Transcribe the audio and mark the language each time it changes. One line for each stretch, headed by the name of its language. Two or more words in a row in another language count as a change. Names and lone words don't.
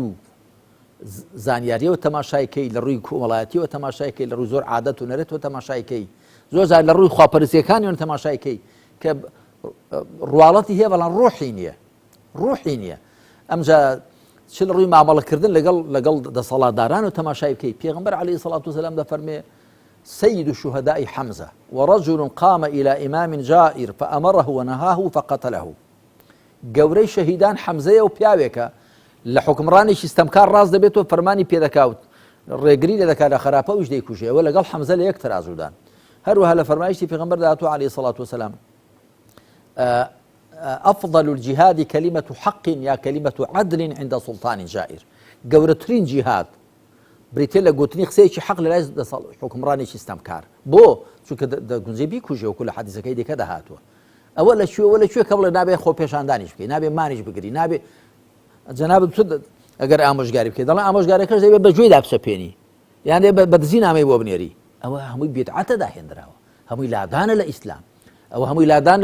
Central Kurdish: و زانیاریەوە تەماشایکەی لە ڕووی کۆمەڵایەتیەوە تەماشایکەی لە ڕووی زۆر عادەت و نەرێتەوە تەماشایکەی زۆر جار لە ڕووی خواپەرستیەکانیەوە تەماشایکەی کە ڕواڵەتی هەیە بەڵام ڕۆحی نییە ئەمجا چ لە ڕووی مامەڵەکردن لەگەڵ دەسەڵاتداران و تەماشای بکەی پێغەمبەر
Arabic: عەلەیهی سەڵات وسەلام
Central Kurdish: دەفەرمێ
Arabic: سيد الشهداء حمزة ورجل قام إلى إمام جائر فأمره ونهاه فقتله
Central Kurdish: گەورەی شەهیدان حەمزەیە و پیاوێکە لە حکمڕانێکی ستەمکار ڕاست دەبێتەوە فەرمانی پێدەکاوت ڕێگری لێ دەکات لە خراپە وش دەیکوژێەوە لەگەڵ حەمزە لە یەک تەرازوودان هەروەها لە فەرمایشتی پێغەمبەر داهاتوو
Arabic: عەلەیهی سەڵات وسەلام أفضل الجهاد كلمة حق يا كلمة عدل عند سلطان جائر
Central Kurdish: گەورەترین جیهاد بریتێ لە گوتنی قسەیەکی حەق لە لای حکمڕانێکی ستەمکار بۆ چونکە دەگونجێ بیکوژێوە لە حەدیثەکەی دیکە دەهاتووە ئەوە لەکوێ کە بڵێ نابێ خۆ پێشاندانیش بکەی نابێ مانیش بگری نابێ جەنابەت تۆ ئەگەر ئامۆژگاری بکەیت دەڵێن ئامۆژگاریەکەش دەبێت بەگوێی دابچەپێنی یان دەبێت بەدزی نامەی بۆ بنێری ئەوە هەمووی بێدعەتە داهێنراوە هەمووی لادانە لە ئیسلام ئەوە هەمووی لادان